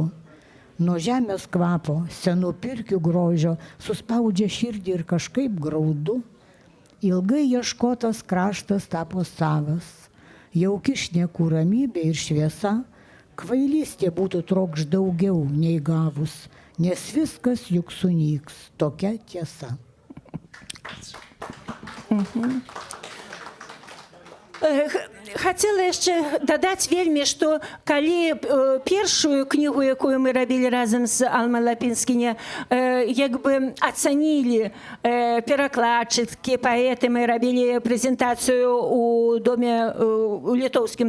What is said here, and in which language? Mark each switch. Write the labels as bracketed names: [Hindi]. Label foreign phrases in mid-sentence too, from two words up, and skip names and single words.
[Lithuanian] Nuo žemės kvapo, senų pirkių grožio, suspaudžia širdį ir kažkaip graudu. Ilgai ieškotas kraštas tapo savas. Jau kišnė ramybė ir šviesa, kvailystė būtų trokš daugiau nei gavus, nes viskas juk sunyks, tokia tiesa. [Belarusian] Хацела яшчэ дадаць вельмі, што калі першую кнігу, якую мы рабілі разам з Алмай Лапінскіне, як бы ацанілі перакладчыкі, паэты, мы рабілі прэзентацыю у літоўскім